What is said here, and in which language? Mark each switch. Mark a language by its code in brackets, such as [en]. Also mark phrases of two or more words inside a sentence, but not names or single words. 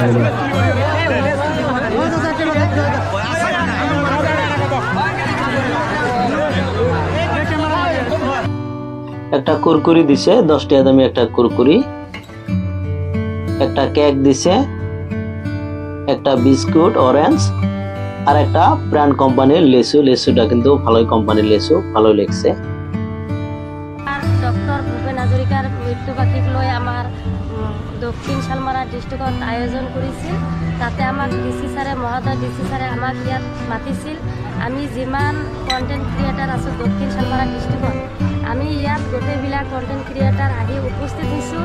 [bn] একটা কুরকুরি দিছে, 10 টাকা দামি একটা কুরকুরি, একটা কেক দিছে, একটা বিস্কুট অরেঞ্জ, আর একটা ব্র্যান্ড কোম্পানির লেসু। লেসুটা কিন্তু ভালোই কোম্পানির লেসু, ভালোই লাগছে। [as] ডক্টর ভূপেন হাজৰিকাৰ মৃত্যুবাৰ্ষিক লৈ আমাৰ দক্ষিণ শালমাৰা ডিষ্ট্ৰিক্টত আয়োজন কৰিছিল। তাতে আমাক ডিচি ছাৰে, মহোদয় ডিচি ছাৰে আমাক ইয়াত মাতিছিল। আমি যিমান কণ্টেণ্ট ক্ৰিয়েটাৰ আছোঁ দক্ষিণ শালমাৰা ডিষ্ট্ৰিক্টত, আমি ইয়াত গোটেইবিলাক কণ্টেণ্ট ক্ৰিয়েটাৰ আহি উপস্থিত হৈছোঁ।